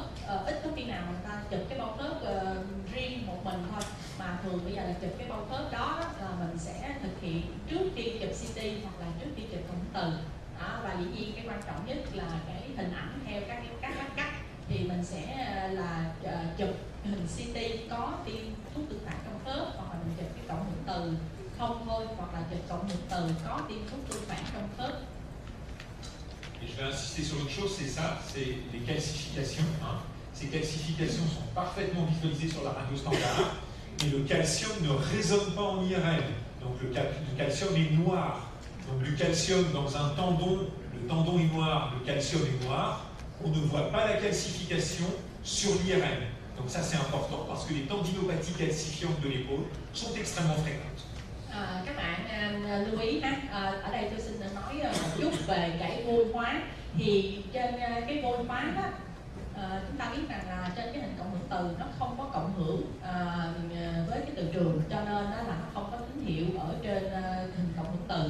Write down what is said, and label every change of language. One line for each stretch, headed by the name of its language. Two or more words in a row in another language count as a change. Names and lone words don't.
Vietnamese: Ít có khi nào người ta chụp cái bao khớp riêng một mình thôi, mà thường bây giờ là chụp cái bao khớp đó là mình sẽ thực hiện trước khi chụp CT hoặc là trước khi chụp cộng hưởng từ. Đó, và dĩ nhiên cái quan trọng nhất là cái hình ảnh theo các cắt thì mình sẽ là chụp hình CT có tiêm thuốc tương phản trong khớp, hoặc là mình chụp cái cộng hưởng từ không thôi, hoặc là chụp cộng hưởng từ có tiêm thuốc tương phản trong khớp.
French: Et je vais insister sur une chose, c'est ça, c'est les calcifications. Hein. Ces calcifications sont parfaitement visualisées sur la radio standard, mais le calcium ne résonne pas en IRM. Donc le calcium est noir. Donc du calcium dans un tendon, le tendon est noir, le calcium est noir. On ne voit pas la calcification sur l'IRM. Donc ça c'est important parce que les tendinopathies calcifiantes de l'épaule sont extrêmement fréquentes.
Vietnamese: Các bạn lưu ý ha, ở đây tôi xin nói một chút về cái vôi hóa. Thì trên cái vôi hóa đó, chúng ta biết rằng là trên cái hình cộng hưởng từ nó không có cộng hưởng với cái từ trường, cho nên là nó không có tín hiệu ở trên hình cộng hưởng từ.